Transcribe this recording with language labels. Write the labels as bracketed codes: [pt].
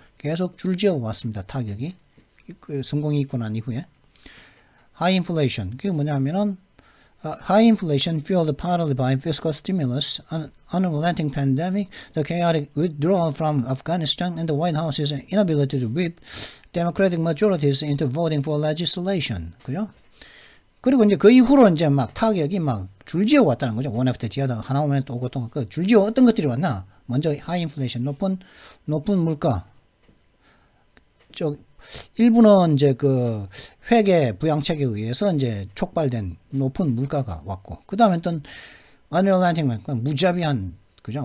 [ko] 계속 줄지어 왔습니다. 타격이. 그 성공이 있고 난 이후에. [en] High inflation. [ko] 그게 뭐냐면은 [en] high inflation fueled partly by fiscal stimulus, an unrelenting pandemic, the chaotic withdrawal from Afghanistan, and the White House's inability to whip democratic majorities into voting for legislation. [ko] 그죠? 그리고 이제 그 이후로 이제 막 타격이 막 줄지어 왔다는 거죠. [en] one after the other. [ko] 하나 오면 또 오고 또 그 줄지어 어떤 것들이 왔나? 먼저 [en] high inflation, [ko] 높은 물가. 일부는 이제 그 회계 부양책에 의해서 이제 촉발된 높은 물가가 왔고, 그 다음에 또 unrelenting, 무자비한, 그죠?